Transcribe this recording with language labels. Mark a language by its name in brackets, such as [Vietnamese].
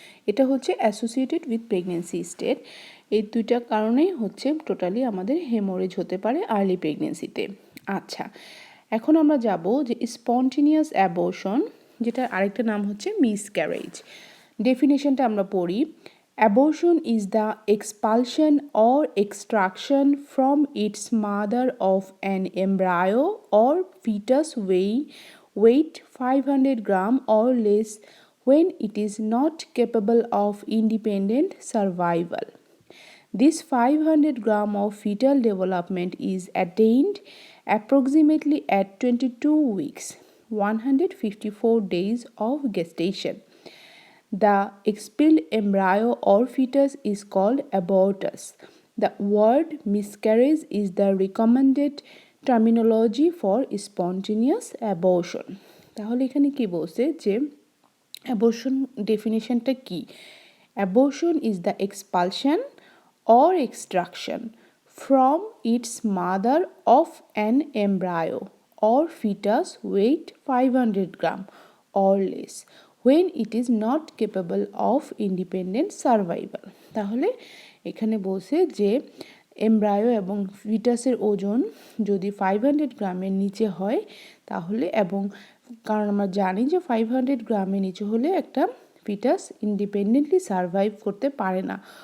[Bangla] এটা হচ্ছে [English] Associated with pregnancy state. [Bangla] এই দুইটা কারণেই হচ্ছে টোটালি আমাদের হেমোরেজ হতে পারে আর্লি প্রেগনেন্সিতে। আচ্ছা, এখন আমরা যাব যে স্পন্টেনিয়াস অ্যাবর্শন, যেটার আরেকটা নাম হচ্ছে মিসক্যারেজ। ডেফিনেশনটা আমরা পড়ি। [English] Abortion is the expulsion or extraction from its mother of an embryo or fetus weight 500 gram or less when it is not capable of independent survival. This 500 gram of fetal development is attained approximately at 22 weeks, 154 days of gestation. The expelled embryo or fetus is called abortus. The word miscarriage is the recommended terminology for spontaneous abortion. [Bangla] তাহলে এখানে কি বলছে যে abortion ডেফিনেশনটা কি? [English] Abortion is the expulsion or extraction from its mother of an embryo or fetus weight 500 gram or less when it is not capable of independent survival. [Bangla] তাহলে এখানে বলছে যে এমব্রায়ো এবং ফিটাসের ওজন যদি 500 গ্রামের নিচে হয় তাহলে, এবং কারণ আমরা জানি যে 500 গ্রামের নিচে হলে একটা ফিটাস [English] independently survive [Bangla] করতে পারে না।